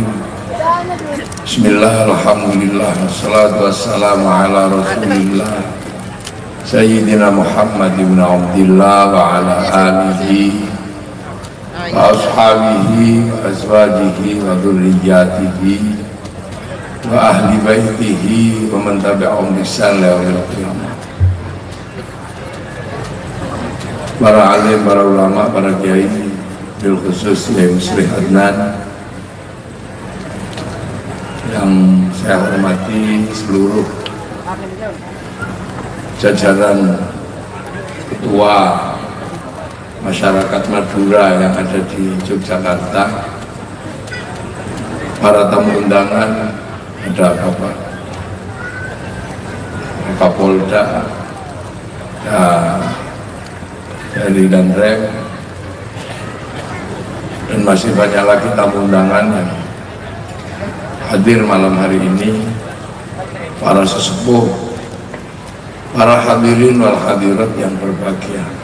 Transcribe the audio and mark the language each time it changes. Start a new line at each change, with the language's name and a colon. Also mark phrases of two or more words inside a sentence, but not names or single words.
Arabic: بسم الله، الحمد لله، والصلاة والسلام على رسول الله سيدنا محمد بن عبد الله وعلى آله وأصحابه وأزواجه وذرياته وأهل بيته ومن تبعهم بإحسان إلى يوم القيامة.
Indonesian: Para alim, para ulama, para kiai,
Arabic: بالخصوص
Indonesian: Kiai Muslih Adnan yang saya hormati, seluruh jajaran ketua masyarakat Madura yang ada di Yogyakarta, para tamu undangan, ada Bapak Kapolda dari Danrem, dan masih banyak lagi tamu undangan yang hadir malam hari ini, para sesepuh, para
Arabic: حاضرين والحاضرات
Indonesian: yang berbahagia.